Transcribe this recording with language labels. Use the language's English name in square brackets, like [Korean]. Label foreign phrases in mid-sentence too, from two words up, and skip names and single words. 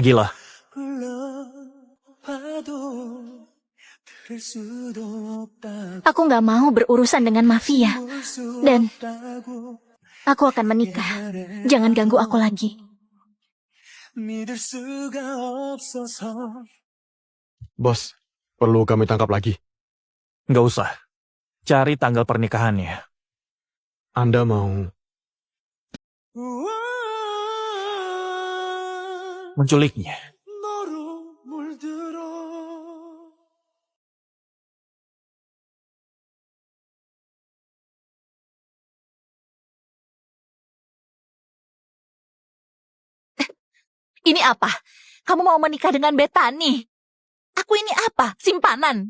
[Indonesian] Pergilah. [Korean] 불러봐도 들을 수도 없다고 [Indonesian] Aku nggak mau berurusan dengan mafia. [Korean] 볼 수 [Indonesian] Dan [Korean] 없다고 [Indonesian] aku akan menikah. Jangan ganggu aku lagi. [Korean] 믿을 수가 없어서 [Indonesian] Bos, perlu kami tangkap lagi. Nggak usah. Cari tanggal pernikahannya. Anda mau... Menculiknya. [Korean] 너로 물들어 [Indonesian] Ini apa? Kamu mau menikah dengan Bethany? Aku ini apa? Simpanan?